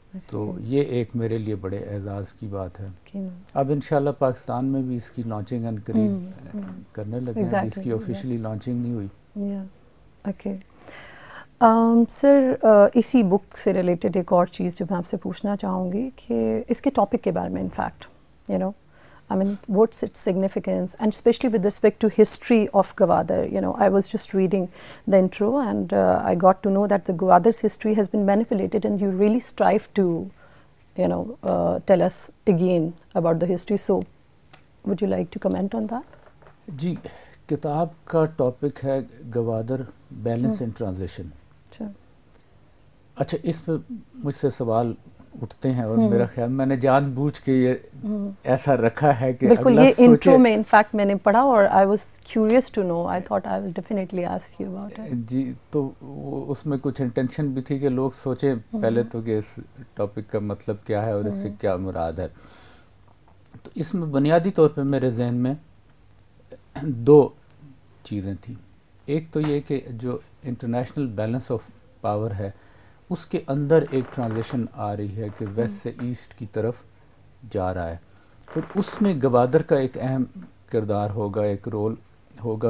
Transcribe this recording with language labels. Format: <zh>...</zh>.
<ur>تو یہ ایک میرے لیے بڑے اعزاز کی بات ہے. اب انشاءاللہ پاکستان میں بھی اس کی لانچنگ ان قریب کرنے لگے ہیں. اس کی آفیشلی لانچنگ نہیں ہوئی. اوکے سر، اسی بک سے ریلیٹڈ ایک اور چیز جو میں آپ سے پوچھنا چاہوں گی کہ اس کے ٹاپک کے بارے میں.</ur> <en>In fact you know I mean, what's its significance, and especially with respect to history of Gwadar. You know, I was just reading the intro and I got to know that the Gwadar's history has been manipulated, and you really strive to, you know, tell us again about the history. So, would you like to comment on that?</en> <ur>جی، کتاب کا topic ہے Gwadar balance and transition. اچھا، اس پہ مجھ سے سوال اٹھتے ہیں اور میرا خیال میں نے جان بوجھ کے یہ ایسا رکھا ہے کہ بالکل یہ انٹرو میں انفیکٹ میں نے پڑھا اور</ur> <en>I was curious to know. I thought I will definitely ask you about it.</en> <ur>جی، تو اس میں کچھ انٹینشن بھی تھی کہ لوگ سوچیں پہلے تو کہ اس ٹاپک کا مطلب کیا ہے اور اس سے کیا مراد ہے. تو اس میں بنیادی طور پہ میرے ذہن میں دو چیزیں تھیں. ایک تو یہ کہ جو انٹرنیشنل بیلنس آف پاور ہے اس کے اندر ایک ٹرانزیشن آ رہی ہے کہ ویسٹ سے ایسٹ کی طرف جا رہا ہے، اور اس میں گوادر کا ایک اہم کردار ہوگا، ایک رول ہوگا.</ur>